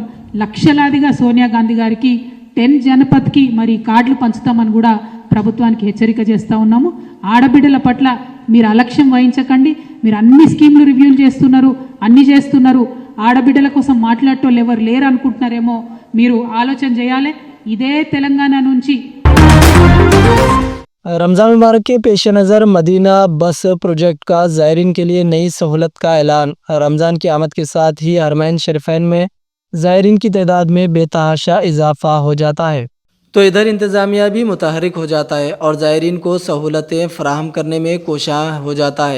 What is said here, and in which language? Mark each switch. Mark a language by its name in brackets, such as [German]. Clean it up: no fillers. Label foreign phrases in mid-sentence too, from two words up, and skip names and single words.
[Telugu] లక్షలాదిగా సోనియా గాంధీ గారికి 10 జనపథ్కి మరి కార్డులు పంచుతామని కూడా ప్రభుత్వానికి హెచ్చరిక చేస్తూ ఉన్నాము। ఆడబిడ్డల పట్ల మీరు అలక్ష్యం వహించకండి। మీరు అన్ని స్కీమ్లు రివ్యూలు చేస్తున్నారు, అన్ని చేస్తున్నారు, ఆడబిడ్డల కోసం మాట్లాడటోళ్ళు ఎవరు లేరు అనుకుంటున్నారేమో, మీరు ఆలోచన చేయాలి। ఇదే తెలంగాణ నుంచి [Urdu] رمضان مبارک کے پیش نظر مدینہ بس پروجیکٹ کا زائرین کے لیے نئی سہولت کا اعلان۔ رمضان کی آمد کے ساتھ ہی حرمین شریفین میں زائرین کی تعداد میں بے تحاشا اضافہ ہو جاتا ہے، تو ادھر انتظامیہ بھی متحرک ہو جاتا ہے اور زائرین کو سہولتیں فراہم کرنے میں کوشاں ہو جاتا ہے۔